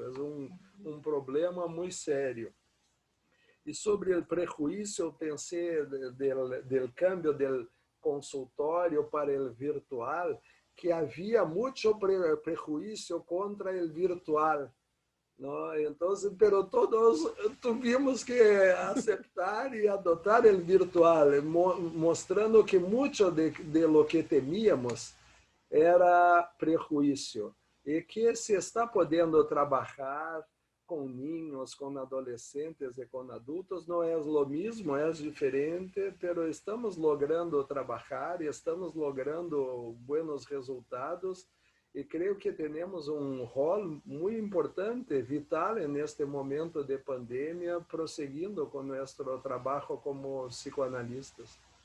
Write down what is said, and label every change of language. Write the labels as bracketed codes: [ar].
[pt] É um problema muito sério. E sobre o prejuízo, eu pensei do câmbio do consultório para o virtual, que havia muito prejuízo contra o virtual. [es] ¿no? Entonces, pero todos tuvimos que aceptar y adoptar el virtual, mostrando que mucho de lo que temíamos era prejuicio y que se está [pt] podendo [es] trabajar con niños, con adolescentes y con adultos no es lo mismo, es diferente, pero estamos logrando trabajar y estamos logrando buenos resultados. [pt] E creio que temos um rol muito importante, vital, neste momento de pandemia, prosseguindo com nosso trabalho como psicoanalistas.